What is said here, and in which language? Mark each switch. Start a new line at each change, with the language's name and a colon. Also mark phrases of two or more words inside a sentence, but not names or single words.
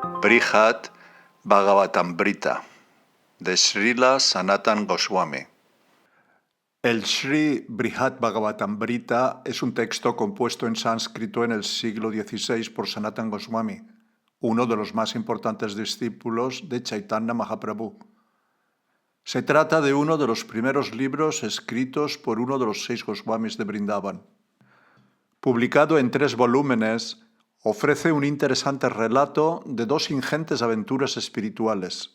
Spanish: Brihad Bhagavatamrita de Srila Sanatan Goswami. El Sri Brihad Bhagavatamrita es un texto compuesto en sánscrito en el siglo XVI por Sanatan Goswami, uno de los más importantes discípulos de Chaitanya Mahaprabhu. Se trata de uno de los primeros libros escritos por uno de los 6 Goswamis de Vrindavan. Publicado en 3 volúmenes, ofrece un interesante relato de 2 ingentes aventuras espirituales.